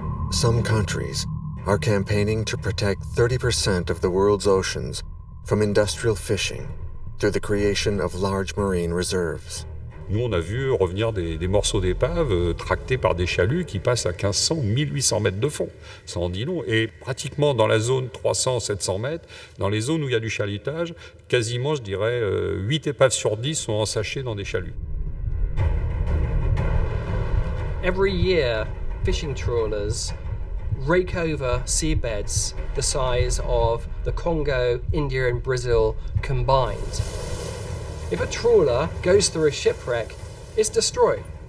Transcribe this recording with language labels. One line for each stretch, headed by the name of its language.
English: Some countries are campaigning to protect 30% of the world's oceans from industrial fishing through the creation of large marine reserves.
French: Nous, on a vu revenir des morceaux d'épave tractés par des chaluts qui passent à 1500, 1800 mètres de fond. Ça en dit long. Et pratiquement dans la zone 300, 700 mètres, dans les zones où il y a du chalutage, quasiment, je dirais, 8 épaves sur 10 sont ensachées dans des chaluts.
English: Every year, fishing trawlers rake over seabeds the size of the Congo, India and Brazil combined. If a trawler goes through a shipwreck, it's destroyed.